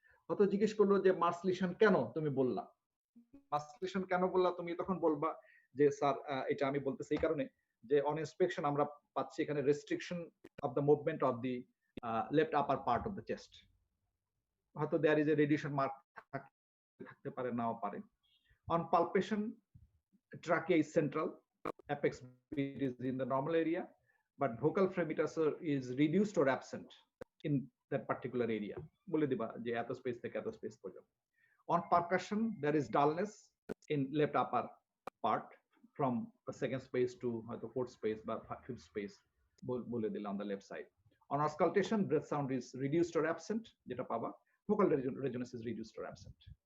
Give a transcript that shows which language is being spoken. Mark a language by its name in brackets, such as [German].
[Bangla] হয়তো জিজ্ঞেস করলো যে মাস লিশন কেন তুমি বললা, মাস লিশন কেন বললা, তুমি তখন বলবা যে স্যার এটা আমি বলতেছি এই কারণে যে [English] On inspection আমরা পাচ্ছি এখানে restriction of the movement of the left upper part of the chest. [Bangla] হয়তো [English] there is a radiation mark [Bangla] থাকতে পারে, নাও পারে। [English] On palpation trachea is central, apex beat is in the normal area, but vocal fremitus is reduced or absent in that particular area. [Bangla] বলে দিবা যে এত space থেকে এত স্পেস পর্যন্ত। [English] On percussion there is dullness in left upper part from the second space to [Bangla] হয়তো [English] fourth space [Bangla] বা [English] fifth space [Bangla] বলে দিলাম [English] on the left side. On auscultation breath sound is reduced or absent, [Bangla] যেটা পাবা [English] vocal resonance is reduced or absent.